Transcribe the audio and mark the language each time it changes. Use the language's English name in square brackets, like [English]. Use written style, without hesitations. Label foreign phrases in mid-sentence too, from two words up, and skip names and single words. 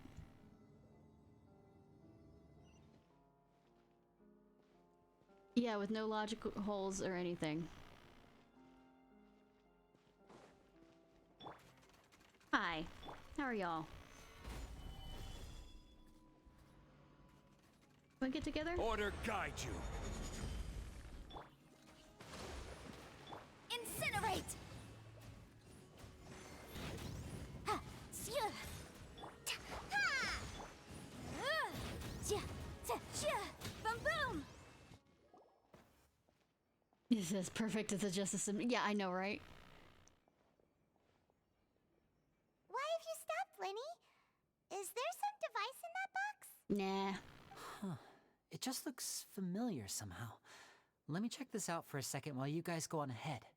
[English] Yeah, with no logical holes or anything. Hi. How are y'all? Wanna get together? Order guide you. Incinerate! Ha! Sia! Ta! Ha! Sia! Ta! Sia! Boom boom! This is perfect as a justice. Yeah, I know, right? Why have you stopped, Lenny? Is there some device in that box? Nah. Huh. It just looks familiar somehow. Let me check this out for a second while you guys go on ahead.